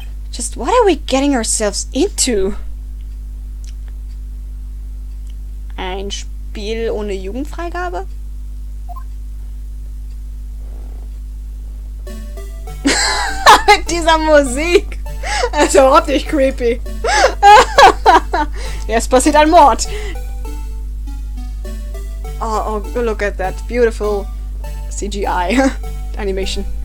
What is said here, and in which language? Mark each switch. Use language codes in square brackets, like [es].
[en] Just what are we getting ourselves into? [de] Ein Spiel ohne Jugendfreigabe? Mit dieser Musik! Das ist überhaupt nicht creepy. Jetzt passiert ein Mord. [en] Oh, look at that beautiful CGI animation.